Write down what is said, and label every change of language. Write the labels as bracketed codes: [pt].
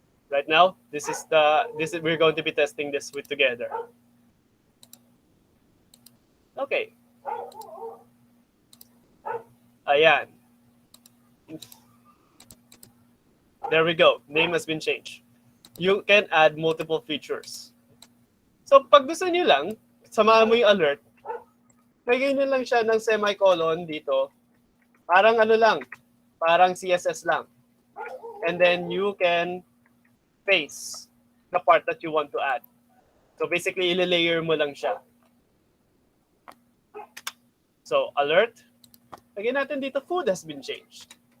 [en] Right now, we're going to be testing this together. Okay. [tl] Ayan. [en] There we go. Name has been changed. you can add multiple features. [tl] So pag gusto niyo lang, samahan mo yung alert, lagay niyo lang siya ng semicolon dito. Parang ano lang, parang CSS lang. [en] And then you can paste the part that you want to add. So basically, [tl] ile-layer mo lang siya. [en] So alert, [tl] lagyan natin dito, [en] food has been changed.